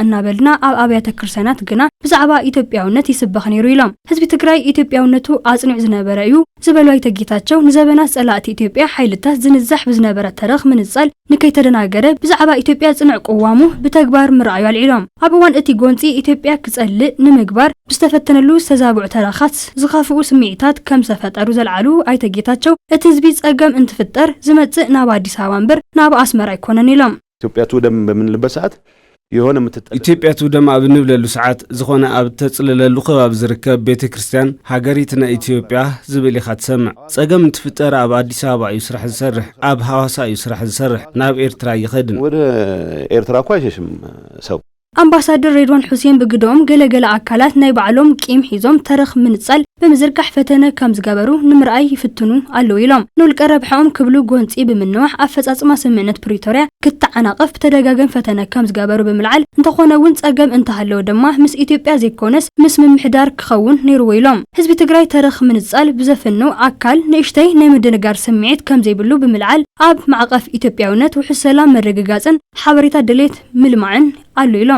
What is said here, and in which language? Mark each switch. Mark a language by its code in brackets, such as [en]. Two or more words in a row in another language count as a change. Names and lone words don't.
[ti] እናበልና ኣብ ኣብያተ ክርስቲያናት ግና ብዛዕባ ኢትዮጵያውነት ይስበኽ ነይሩ ኢሎም ህዝቢ ትግራይ ኢትዮጵያውነቱ ኣጽኒዕ ዝነበረ እዩ ዝበሉ አይተ ጌታቸው ንዘበናት ጸላእቲ ኢትዮጵያ ሓይልታት ዝንዛሕ ብዝነበረ ተረኽ ምንጻል ንከይተደናገረ ብዛዕባ ኢትዮጵያ ጽኑዕ ቅዋሙ ብተግባር ምርኣዩ አልዒሎም ኣብ እዋን እቲ ጎንፂ ኢትዮጵያ ክጸልእ ንምግባር ብዝተፈተነሉ ዝተዛብዑ ተረኻት ዝኻፍኡ ስምዒታት ከም ዘፈጠሩ ዘልዓሉ አይተ ጌታቸው እቲ ህዝቢ ጸገም እንትፍጠር ዝመጽእ ናብ አዲስ አበባ እምበር ናብ አስመራ አይኮነን ኢሎም [am] ኢትዮጵያ ትውደም በምንልበት ሰዓት የሆነ ኢትዮጵያ ትውደም [ti] ኣብ ንብለሉ ሰዓት ዝኾነ ኣብ ተጽለለሉ ከባቢ ዝርከብ ቤተክርስትያን ሃገሪትና ኢትዮጵያ ዝብል ኢኻ ትሰምዕ ጸገም እንትፍጠር ኣብ አዲስ አበባ እዩ ስራሕ ዝሰርሕ ኣብ ሐዋሳ እዩ ስራሕ ዝሰርሕ ናብ ኤርትራ ይኸድን [am] ወደ ኤርትራ እኮ አይሸሽም ሰው [ti] አምባሳደር ሬድዋን ሁሴን ብግዶም ገለገለ አካላት ናይ ባዕሎም ቂም ሒዞም ተረኽ ምንጻል በመዝርጋሕ ፈተነ ከም ዝገበሩ ንምርኣይ ይፍትኑ ኣለው ኢሎም ንውልቀ ረብሖም ክብሉ ጎንፂ ብምንዋሕ ኣፈጻጽማ ስምምዕነት ፕሪቶሪያ ክትዓናቀፍ ተደጋገም ፈተነ ከም ዝገበሩ ብምልዓል እንተኾነውን ጸገም እንተሃለው ድማ ምስ ኢትዮጵያ ዘይኮነስ ምስ ምምሕዳር ክኸውን ነይሩ ኢሎም ህዝቢ ትግራይ ተረኽ ምንጻል ብዘፍኑ አካል ንእሽተይ ናይ ምድንጋር ስምዒት ከም ዘይብሉ ብምልዓል ኣብ ማዕቀፍ ኢትዮጵያውነት ውሕስ ሰላም መረጋጋጽን ሓበሬታ ድሌት ምልማዕን አሉ ኢሎም